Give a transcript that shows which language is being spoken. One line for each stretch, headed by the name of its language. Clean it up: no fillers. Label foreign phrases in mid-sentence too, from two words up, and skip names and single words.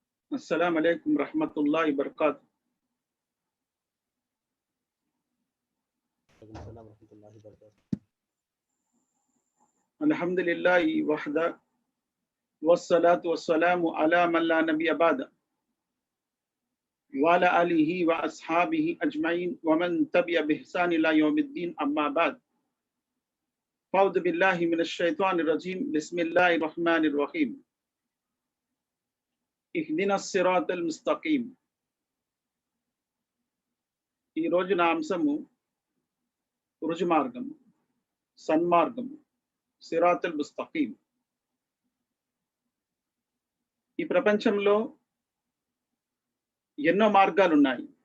Arabic: السلام عليكم رحمة الله بركاته. الحمد لله وحده والصلاة والسلام على من لا نبي بعد وعلى آله وأصحابه أجمعين ومن تبع بإحسان إلى يوم الدين أما بعد. فأعوذ بالله من الشيطان الرجيم بسم الله الرحمن الرحيم. اهدنا الصراط المستقيم.
Telugu: ఈ రోజు నా అంశము రుజుమార్గము, సన్మార్గము,
Arabic: الصراط المستقيم.
Telugu: ఈ ప్రపంచంలో ఎన్నో మార్గాలు ఉన్నాయి.